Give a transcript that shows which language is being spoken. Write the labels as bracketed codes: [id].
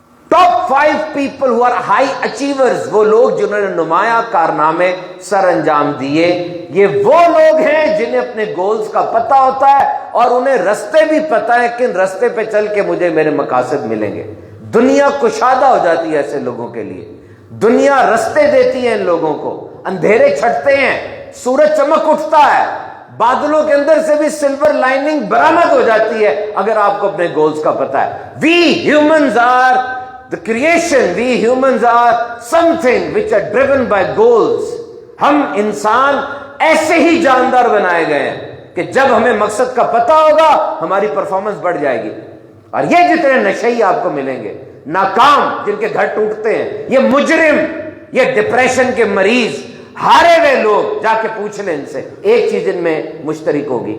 [en] top 5 people who are high achievers, [ur] وہ لوگ جنہوں نے نمایاں کارنامے سر انجام دیے, یہ وہ لوگ ہیں جنہیں اپنے گولز کا پتہ ہوتا ہے اور انہیں رستے بھی پتہ ہے کہ رستے پہ چل کے مجھے میرے مقاصد ملیں گے. دنیا کشادہ ہو جاتی ہے ایسے لوگوں کے لیے. دنیا رستے دیتی ہے ان لوگوں کو, اندھیرے چھٹتے ہیں, سورج چمک اٹھتا ہے, بادلوں کے اندر سے بھی سلور لائننگ برآمد ہو جاتی ہے اگر آپ کو اپنے گولز کا پتہ ہے. [en] We humans are the creation, we humans are something which are driven by goals. [ur] ہم انسان ایسے ہی جاندار بنائے گئے ہیں کہ جب ہمیں مقصد کا پتہ ہوگا ہماری پرفارمنس بڑھ جائے گی. اور یہ جتنے نشئی آپ کو ملیں گے, ناکام جن کے گھر ٹوٹتے ہیں, یہ مجرم, یہ ڈپریشن کے مریض, ہارے ہوئے لوگ, جا کے پوچھ لیں ان سے, ایک چیز ان میں مشترک ہوگی.